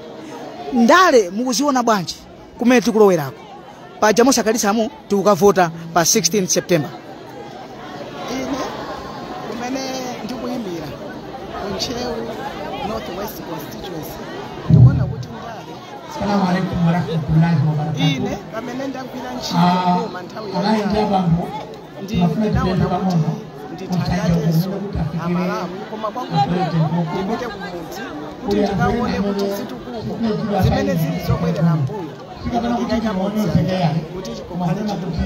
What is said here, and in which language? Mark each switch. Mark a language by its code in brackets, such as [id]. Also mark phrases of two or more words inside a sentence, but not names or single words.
[ny] Ndale mukuziona bwanji kumene tikulowerako paja mosakhalitsamo tikukavota pa 16 September? Ine kumene ndikuyimbira kunchewu Northwest Constituency ndikuona kuti ndale. [ar] السلام عليكم ورحمة الله وبركاته. [ny] Ine pamene ndagwira ntchito koma nthawi ndinaona kuti ndithandateso amalawi koma ndipite kumudzi kuti ndikaone kuti zitukuko zimene zili zobwerera mbuyo ndikaika mudzi kuti chikokhale chitukuko.